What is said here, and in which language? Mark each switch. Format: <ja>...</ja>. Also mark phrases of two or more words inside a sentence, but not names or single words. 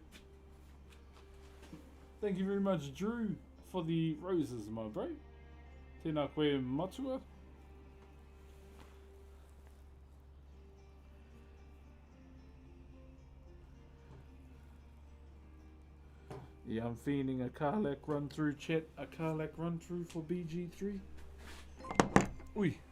<en>Thank you very much, Drew, for the roses, my bro.</en> <mi>Tēnā koe matua.</mi> <en>Yeah, I'm feeling a Carlac run through, chat. A Carlac run through for BG3. Oi.</en>